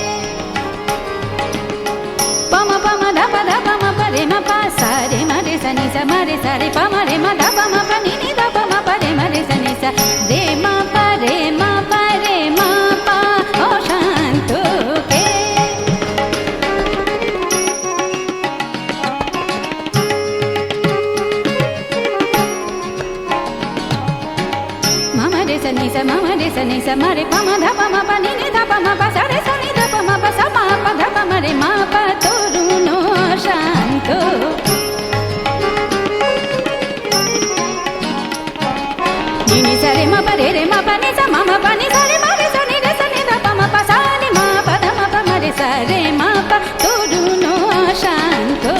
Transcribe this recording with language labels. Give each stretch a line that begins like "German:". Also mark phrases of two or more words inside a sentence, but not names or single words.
Bangla: পম পম ধপ ধপ ম পরে ম পা সা রে ম রে সা নি সা ম রে সা রে প ম রে ম ধপ ম প নি নি ধপ ম প রে ম রে সা নি সা রে ম প রে ম প রে ম প অশান্তকে। mama re sa ni sa mama re sa ni sa ma re pa ma dha pa ma pa ni ni dha pa ma pa sa re sa ni dha pa ma pa sa ma pa dha pa ma re ma pa তরুণ শান্ত. Ni ni sa re ma pa ni sa ma ma pa ni sa re ni dha pa ma pa sa ni ma pa dha ma pa ma re sa re ma pa তরুণ শান্ত.